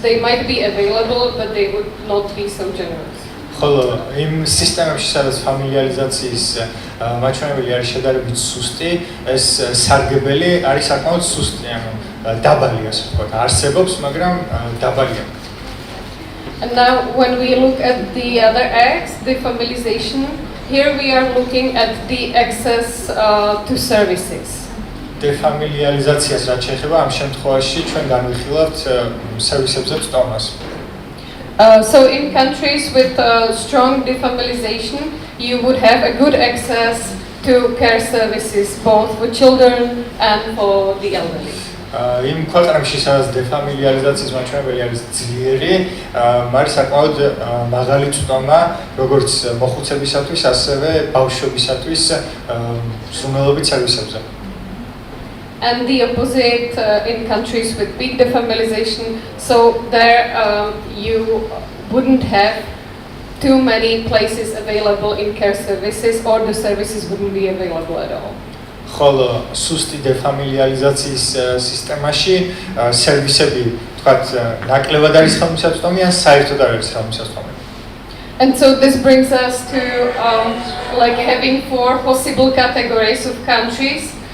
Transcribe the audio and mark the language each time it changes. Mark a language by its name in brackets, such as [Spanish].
[English] They might be available, but they would not be so generous. [Georgian] ხოლო იმ სისტემებში, სადაც ფამილიარიზაციის მაჩვენებელი არის შედარებით სუსტი, ეს სარგებელი არის საკმაოდ სუსტი, ანუ დაბალი, ასე ვთქვათ, არსებობს, მაგრამ დაბალია. [English] And now when we look at the other X, the familiarization, here we are looking at the access to services. [Georgian] დეფამილიარიზაციას რაც შეეხება, ამ შემთხვევაში ჩვენ განვიხილავთ სერვისებზე წტომას. [English] So in countries with strong defamiliarization, you would have a good access to care services, both for children and for the elderly. [Georgian] იმ ქვეყნებში, სადაც დეფამილიარიზაციის მაჩვენებელი არის ძლიერი, არის საკმაოდ მაღალი წტომა, როგორც მოხუცებისათვის, ასევე ბავშვებისათვის სრუნველობით სერვისებზე. [English] And the opposite in countries with big defamiliarization, so there you wouldn't have too many places available in care services, or the services wouldn't be available at all. [Georgian] ხოლო სუსტი დეფამილიარიზაციის სისტემაში სერვისები, თქვათ, ნაკლებად არის ხელმისაწვდომი ან საერთოდ არ არის ხელმისაწვდომი. [English] And so this brings us to like having 4 possible categories of countries